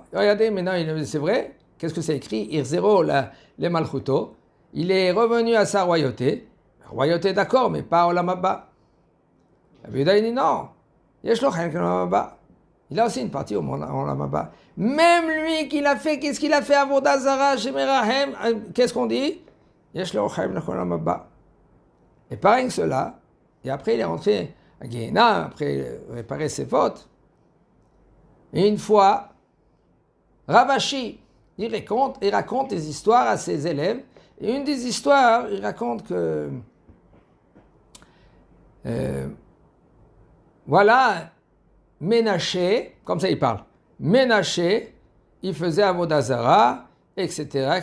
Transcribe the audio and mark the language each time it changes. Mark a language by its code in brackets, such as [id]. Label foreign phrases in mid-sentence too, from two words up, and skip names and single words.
[fr] Regardez, maintenant, c'est vrai, qu'est-ce que c'est écrit? [he] החזירו ל מלכותו, [fr] il est revenu à sa royauté. Royauté, d'accord, mais pas [he] עולם הבא. [fr] Rabbi Yehuda, il dit non, [he] יש לו חלק לעולם הבא. [fr] Il a aussi une partie au [he] עולם הבא. [fr] Même lui qui l'a fait, qu'est-ce qu'il a fait? [he] עבודה זרה שמרחם, [fr] qu'est-ce qu'on dit? [he] יש לו חיים לעולם הבא. [fr] Et pareil que cela, et après il est rentré à Gehenna, après réparer ses fautes. Et une fois, Ravashi, il raconte des histoires à ses élèves. Et une des histoires, il raconte que voilà, Ménaché, comme ça il parle, Ménaché, il faisait [he] עבודה זרה, [fr] etc.